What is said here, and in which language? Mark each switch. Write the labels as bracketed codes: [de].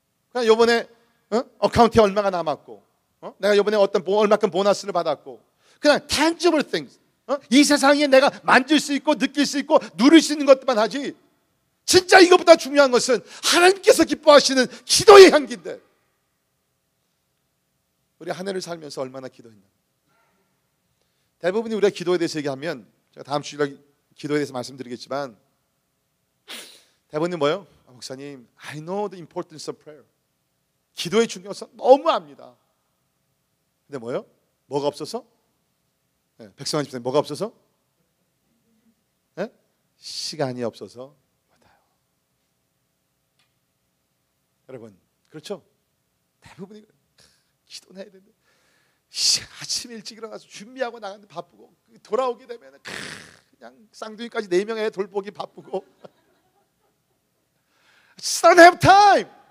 [ko] 그냥 요번에 어카운트에 얼마가 남았고, 내가 요번에 얼마큼 보너스를 받았고, 그냥 [en] tangible things, [ko] 이 세상에 내가 만질 수 있고 느낄 수 있고 누릴 수 있는 것만 하지, 진짜 이것보다 중요한 것은 하나님께서 기뻐하시는 기도의 향기인데 우리 한 해를 살면서 얼마나 기도했나. 대부분이 우리가 기도에 대해서 얘기하면, 제가 다음 주일에 기도에 대해서 말씀드리겠지만, 대부분이 뭐예요? [en] 목사님, I know the importance of prayer. [ko] 기도의 중요성 너무 압니다. 근데 뭐예요? 뭐가 없어서? 네, 백성한 집사님, 뭐가 없어서? 네? 시간이 없어서 못해요. 여러분, 그렇죠? 대부분이 기도는 해야 되는데 아침 일찍 일어나서 준비하고 나가는데 바쁘고, 돌아오게 되면 그냥 쌍둥이까지 4명 애 돌보기 바쁘고 [en] Just don't have time.